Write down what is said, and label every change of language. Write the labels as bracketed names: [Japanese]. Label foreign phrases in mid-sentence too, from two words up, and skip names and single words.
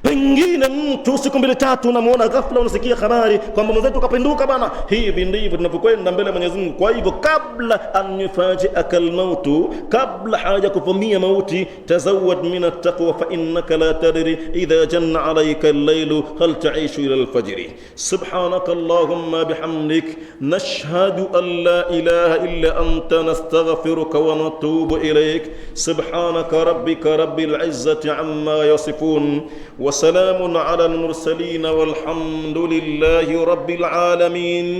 [Swahili] Pengine mtu siku mbili tatu unamuona ghafla unasikia habari kwamba mwenzetu kapinduka bana. Hivi ndivyo tunavyokwenda mbele ya Mwenyezi Mungu. Kwa hivyo kabla [Arabic] أن يفاجئك الموت, [Swahili] kabla haja kuvamia mauti, [Arabic] تزود من التقوى فإنك لا تدري إذا جن عليك الليل هل تعيش إلى الفجر. سبحانك اللهم بحمدك نشهد أن لا إله إلا أنت نستغفرك ونتوب إليك. سبحانك ربك رب العزة عما يصفون وسلام على المرسلين والحمد لله رب العالمين.